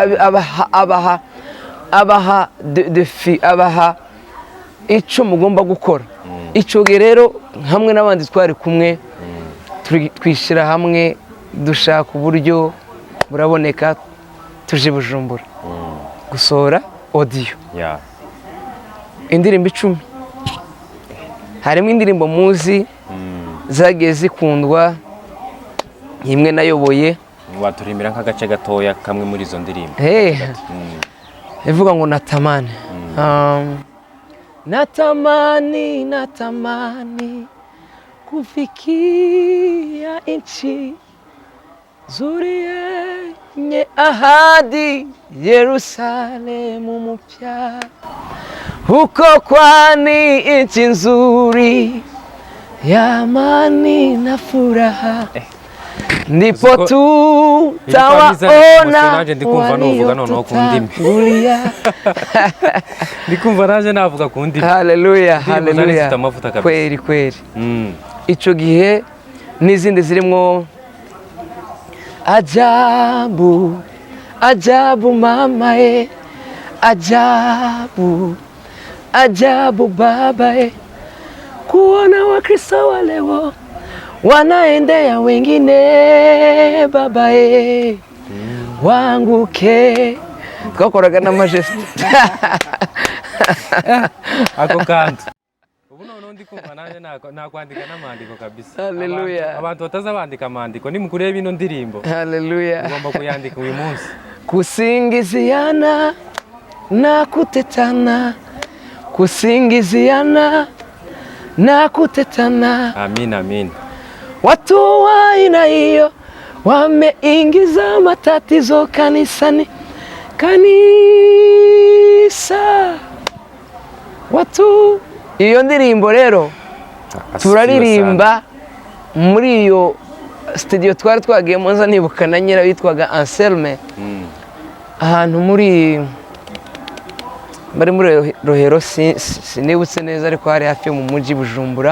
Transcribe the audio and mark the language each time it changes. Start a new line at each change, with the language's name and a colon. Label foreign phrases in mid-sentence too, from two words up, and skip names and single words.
Kinyarwanda: abaha icyo mugomba gukora icyo gihe rero hamwe n'abandi twari kumwe twishyira hamwe dushaka uburyo buraboneka tuje Bujumbura gusohora audio indirimbo 10 harimo indirimbo muzi zagiye zikundwa imwe nayoboye waturimbira nk'agace gatoya kamwe muri izo ndirimbo ivuga ngo
Swahili: natamani natamani kufikia nchi nzuri yenye ahadi Yerusalemu mpya huko kwani nchi nzuri ya amani na furaha ndipo tutawaona waliotangulia.
Kinyarwanda: Ndikumva naje navuga ku ndimi.
Swahili: Haleluya. Kweli.
Kinyarwanda: Ico gihe n'izindi zirimo
Swahili: ajabu mama ajabu baba kuona Wakristo wa leo wanaendea wengine baba wanguke
Kinyarwanda: twakoraga n'amajesite ako kantu ubu none ndi kumva nanjye nakwandika n'amandiko kabisa. Haleluya. Abantu batazabandika amandiko nimukureba ino ndirimbo haleluya ugomba kuyandika uyu munsi.
Swahili: kusingiziana na kutetana kusingiziana na kutetana. Amin, amin. Watu wa aina hiyo wameingiza matatizo kanisani. Kanisa watu,
Kinyarwanda: iyo ndirimbo rero turaririmba muri iyo studio twari twagiyemo, nza nibuka na nyira witwaga Anselme, ahantu muri Rohero, sinibutse neza ariko hari hafi yo mu mujyi Bujumbura.